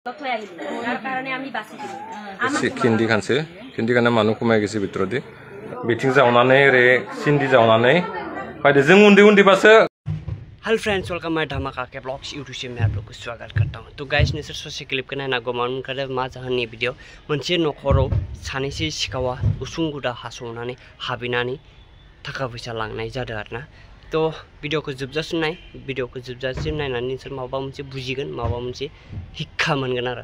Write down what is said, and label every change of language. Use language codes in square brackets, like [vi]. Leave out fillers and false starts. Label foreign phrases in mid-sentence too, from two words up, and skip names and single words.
[brx] खिन्दी खानसे खिन्दी खाना मानु खमाय गेसे बिथरदि बिथिं जावनानै रे सिन्दी जावनानै फायदे जों उन्दै उन्दैबासो। [en] hello friends, welcome my [hi] धमाका के ब्लॉग्स यूट्यूब से मैं आप लोग को स्वागत करता हूं। [brx] तो गाइस नोंसोर ससे क्लिप को नायनांगौ मानो ओंखारो मा जाहोननि भिडिअ मोनसे नखराव सानैसो सिखावा उसुं गुदा हास'नानै हाबिनानै थाखा फैसा लांनाय जादों आरोना। तो भिडिअखौ जोबजासिम नाय, भिडिअखौ जोबजासिम नायनानै नोंसोर माबा मोनसे बुजिगोन, माबा मोनसे हिक्खा मोनगोन आरो।